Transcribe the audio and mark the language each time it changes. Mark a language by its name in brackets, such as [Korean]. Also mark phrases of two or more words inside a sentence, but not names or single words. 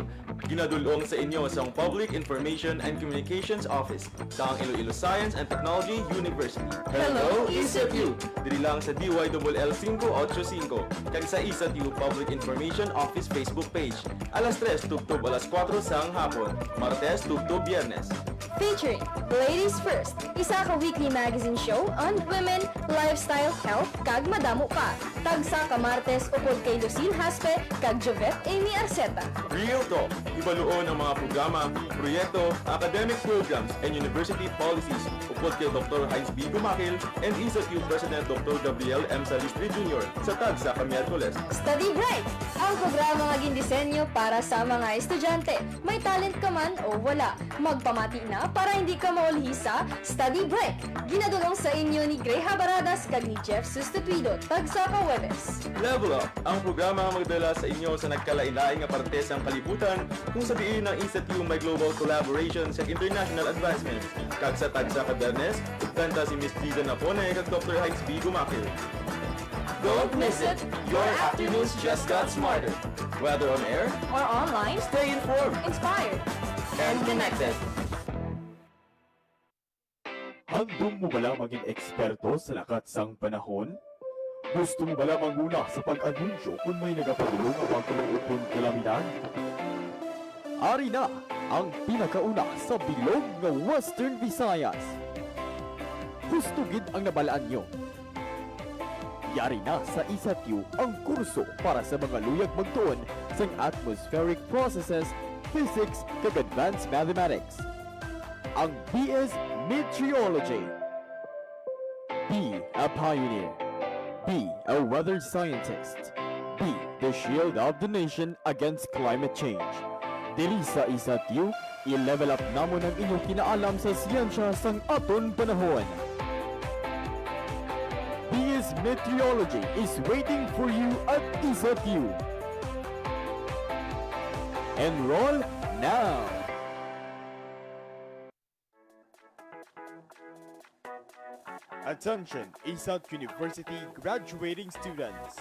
[Hiligaynon] ginadulong sa inyo sa Public Information and Communications Office sa Iloilo Science and Technology University. [English] Hello, ECU! [Hiligaynon] Diri lang sa DYLL 585 kag sa ECU Public Information Office Facebook page. Alas 3 tubtob alas 4 sang hapon. Martes tubtob Biyernes. [English] Featuring Ladies First, [Hiligaynon] isa ka [English] weekly magazine show on women, [Hiligaynon] lifestyle, health, kag madamo pa. Tagsa ka Martes upod kay Lucille Haspe, kag Jovette Amy Arceta. Real Talk, ibaluon ang mga programa, proyekto, [English] academic programs, and university policies upod kay Dr. Heinz B. Gumakil and ECU President Dr. [Hiligaynon] Gabriel M. Salistre Jr. sa Tagsa ka Miyerkules. Study Bright, ang programa nga gindisenyo para sa mga estudyante. May talent ka man o wala, magpamati na para hindi ka maulhi sa Study Bright. Ginadulong sa inyo ni Gray Habaradas kag ni Jeff Sustituido, Tagsa ka Webes. Level Up, ang programa nga magdala sa inyo sa nagkalain-laing nga parte sa kalibutan kung sabihin ng ECU may [English] global collaboration [Hiligaynon] sa [English] international advancement. [Hiligaynon] Kag sa Tagsa ka Bernes, kanta si Miss Liza Napone kag Dr. Heinz B. Gumakil. [English] Don't miss it. Your afternoons just got smarter. Whether on air, Or online, Stay informed inspired. and connected. [Hiligaynon] Handong mo bala maging eksperto sa lakat sang panahon? Gusto mo bala manguna sa pag-anunsyo kung may nagapadulong ang pagkuluupon kalamidad? Ari na ang pinakauna sa bilog ng Western Visayas. Hustugid ang nabalaan nyo. Yari na sa ISATU ang kurso para sa mga luyag magtuon sa [English] atmospheric processes, [Hiligaynon] physics, kag [English] advanced mathematics. [Hiligaynon] Ang BS Meteorology. [English] Be a pioneer. Be a weather scientist. Be the shield of the nation against climate change. [Hiligaynon] Dili sa ISATU, i-level up namon ang inyong kinaalam sa siyensya sang aton panahon. [English] BS Meteorology is waiting for you at ISATU. Enroll now! Attention, ISAT University graduating students.